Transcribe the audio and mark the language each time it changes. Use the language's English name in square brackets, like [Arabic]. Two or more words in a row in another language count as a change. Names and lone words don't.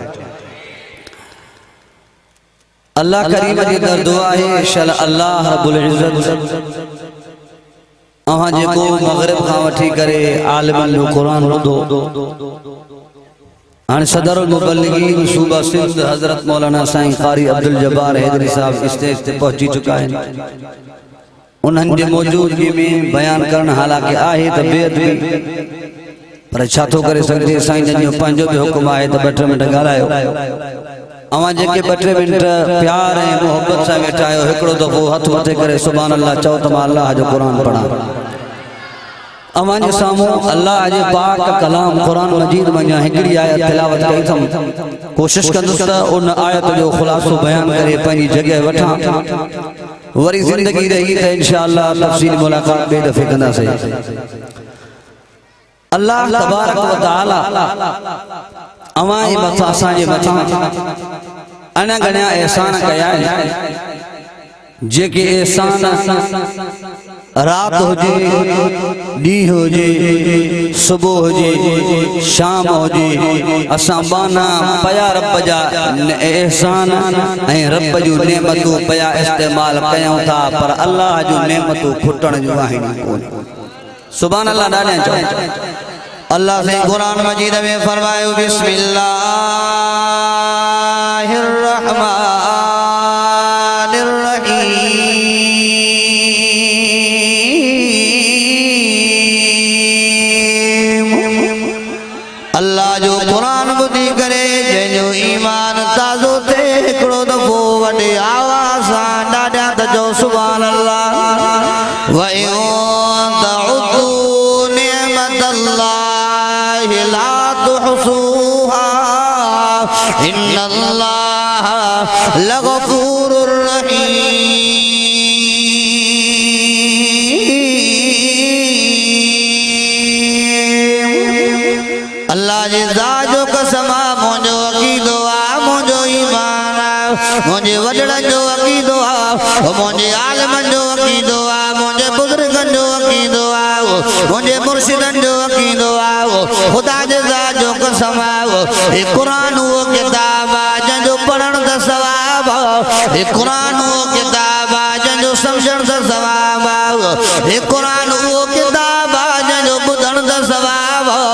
[Sindhi] अल्लाह करीम जी दर दुआ है शल [Arabic] الله رب العزة [Sindhi] अवां जेको मगरिब खां वठी करे आलिमन जो कुरान ॿुधो हाणे सदरुल मुबल्लिगीन सूबा सिंध हजरत मौलाना साईं कारी अब्दुल जब्बार हैदरी साहब स्टेज ते पहुंची चुका है। उन्हनि जे मौजूदगी में बयान करण हालांकि आहे त बेअदबी, पर छा थो करे सघिजे। साईं जन जो पंहिंजो बि हुकुम आहे त 2-3 मिनट ॻाल्हायो। अवां जेके 2-3 मिनट प्यार ऐं मोहब्बत सां वेठा आहियो, हिकिड़ो दफ़ो हथ मथे करे [Arabic] سبحان الله [Sindhi] चओ त मां अल्लाह जो क़ुरान पढ़ां। अवां जे साम्हूं अल्लाह जे पाक कलाम क़ुरान मजीद में हिकिड़ी आयत तिलावत कई थम। कोशिश कंदुसि त उन आयत जो ख़ुलासो बयान करे पंहिंजी जगह वठां, वरी ज़िंदगी रही त इंशाअल्लाह तफ़सील मुलाक़ात ॿिए दफ़े कंदासीं। [Arabic] الله تبارك وتعالى [Sindhi] अवां जे मथां असांजे मथां अना गणिया एहसान कया आहिनि, जेके एहसान रात हुजे, ॾींहुं हुजे, सुबुह हुजे, शाम हुजे, असां बाना पया रब जा एहसान ऐं रब जूं नेमतूं पया इस्तेमाल कयूं था, पर अल्लाह जूं नेमतूं खुटण जूं आहिनि कोन। [Arabic] سبحان الله [Sindhi] ॾाढा चओ। अल्लाह से कुरान मजीद में फरमायो [Arabic] بسم الله الرحمن الرحيم. [Sindhi] अल्लाह जो कुरान ॿुधी करे जंहिंजो ईमान ताज़ो थे, हिकिड़ो दफ़ो वॾे आवाज़ सां ॾाढा त चओ [Arabic] سبحان الله. وإن الله لغفور رحيم. [Sindhi] अल्लाह जी ज़ात जो कसम आहे, मुंहिंजो अक़ीदो आहे, मुंहिंजो ईमान आहे, मुंहिंजे वॾड़नि जो अक़ीदो आहे, मुंहिंजे आलिमनि जो अक़ीदो आहे, मुंहिंजे बुज़ुर्गनि जो अक़ीदो आहे, मुंहिंजे मुर्शिदनि जो अक़ीदो आहे। ख़ुदा जे ज़ात जो कसम आहे, हे क़ुरान उहो किताब आहे जंहिंजो पढ़ण त सवाब आहे, हे क़ुरान उहो किताब आहे जंहिंजो सम्झण त सवाब आहे, हे क़ुरान उहो किताब आहे जंहिंजो ॿुधण त सवाब आहे।